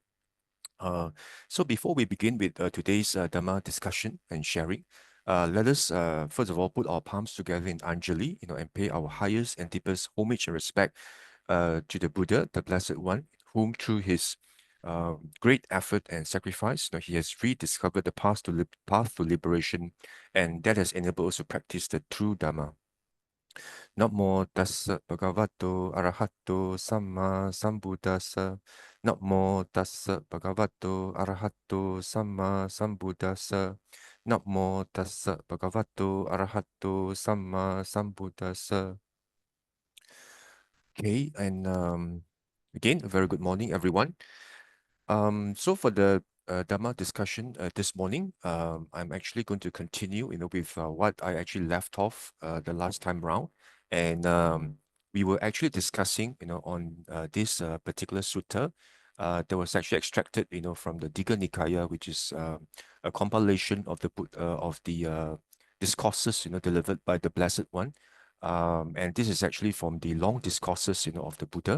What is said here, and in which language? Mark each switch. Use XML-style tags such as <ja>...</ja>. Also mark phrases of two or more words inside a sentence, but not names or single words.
<en>So before we begin with today's Dhamma discussion and sharing, let us first of all put our palms together in Anjali, and pay our highest and deepest homage and respect to the Buddha, the Blessed One, whom through his great effort and sacrifice, he has rediscovered the path to liberation, and that has enabled us to practice the true Dhamma.</en> <pi>Namo tassa bhagavato arahato samma sambuddhassa. Namo tassa bhagavato arahato samma sambuddhassa. Namo tassa bhagavato arahato samma sambuddhassa.</pi> <en>Okay, and again, a very good morning, everyone. So for the Dhamma discussion this morning, I'm actually going to continue, with what I actually left off the last time round, and we were actually discussing, on this particular sutta that was actually extracted, from the Digha Nikaya, which is a compilation of the discourses, delivered by the Blessed One, and this is actually from the long discourses, of the Buddha.</en>